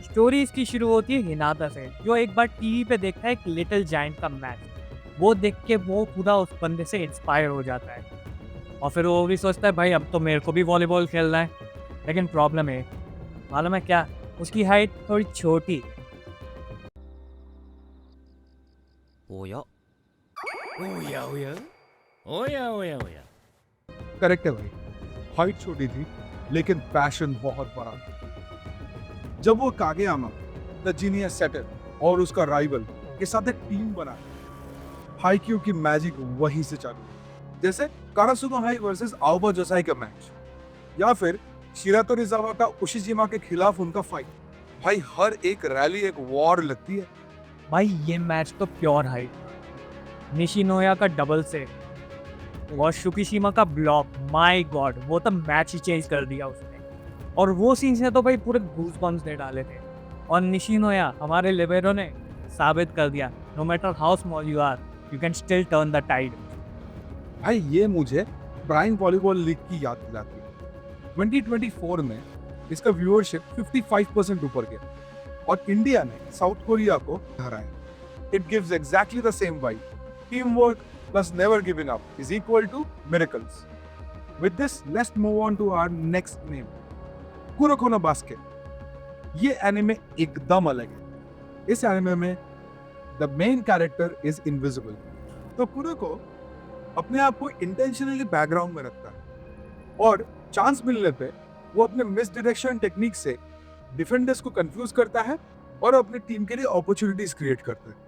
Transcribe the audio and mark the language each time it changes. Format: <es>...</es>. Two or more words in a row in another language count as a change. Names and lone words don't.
<hi>स्टोरी इसकी शुरू होती है हिनाता से, जो एक बार टीवी पे देखता है एक लिटिल जायंट का मैच। वो देख के वो पूरा उस बंदे से इंस्पायर हो जाता है और फिर वो भी सोचता है भाई अब तो मेरे को भी वॉलीबॉल खेलना है। लेकिन प्रॉब्लम है, मालूम है क्या, उसकी हाइट थोड़ी छोटी।</hi> <ja>おやおやおやおやおやおや</ja> <hi>करेक्ट है भाई, हाइट छोटी थी लेकिन पैशन बहुत बड़ा था। जब वो कागेयामा</hi> <en>the genius setter</en> <hi>और उसका राइवल के साथ एक टीम बना, हाईक्यू की मैजिक वहीं से चालू हुई। जैसे कारासुनो हाई वर्सेस आओबा जोसाई का मैच या फिर शिरातोरिजावा का उशिजिमा के खिलाफ उनका फाइट। भाई हर एक रैली एक वॉर लगती है। भाई ये मैच तो</hi> <en>pure height,</en> <hi>निशिनोया का डबल से और शुकिशिमा का ब्लॉक,</hi> <en>my god</en> <hi>वो तो मैच ही चेंज कर दिया उसने। और वो सीन्स ने तो भाई पूरे गूज़बम्प्स दे डाले थे। और निशिनोया हमारे लिबेरो ने साबित कर दिया,</hi> <en>no matter how small you are you can still turn the tide.</en> <hi>भाई ये मुझे प्राइम वॉलीबॉल लीग की याद दिलाती है। 2024 में इसका व्यूअरशिप 55% ऊपर गया और इंडिया ने साउथ कोरिया को हराया।</hi> <en>It gives exactly the same vibe, team work plus never giving up is equal to miracles. With this let's move on to our next name, कुरोको नो बास्केट।</en> <hi>ये एनिमे एकदम अलग है। इस एनिमे में</hi> <en>the main character is invisible.</en> <hi>तो कुरोको अपने आप को</hi> <en>intentionally background</en> <hi>में रखता है और चांस मिलने पे वो अपने</hi> <en>misdirection technique</en> <hi>से डिफेंडर्स को कंफ्यूज करता है और अपनी टीम के लिए</hi> <en>opportunities create</en> <hi>करता है।</hi>